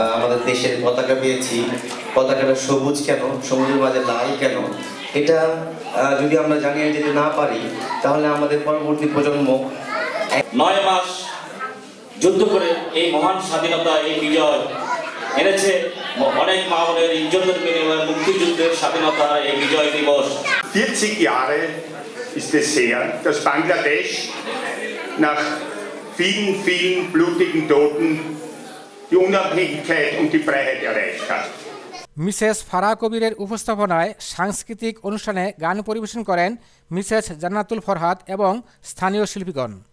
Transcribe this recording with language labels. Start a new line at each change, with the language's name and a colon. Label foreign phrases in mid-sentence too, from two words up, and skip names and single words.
Bangla: আমাদের দেশের পতাকা পেয়েছি, পতাকাটা সবুজ কেন, সবুজের মাঝে লাল কেন, এটা যদি আমরা জানিয়ে যেতে না পারি তাহলে আমাদের পরবর্তী প্রজন্ম ৯ মাস যুদ্ধ করে এই মহান স্বাধীনতা, এই বিজয় এনেছে অনেক মা বোনের ইজ্জতের বিনিময়ে মুক্তিযুদ্ধের স্বাধীনতা, এই বিজয় দিবস।
German: 40 Jahre ist es her, dass Bangladesch nach vielen, vielen blutigen Toten die Unabhängigkeit und die Freiheit erreicht hat.
Bangla: মিসেস ফারাহ কবিরের উপস্থাপনায় সাংস্কৃতিক অনুষ্ঠানে গান পরিবেশন করেন মিসেস জান্নাতুল ফরহাদ এবং স্থানীয় শিল্পীগণ।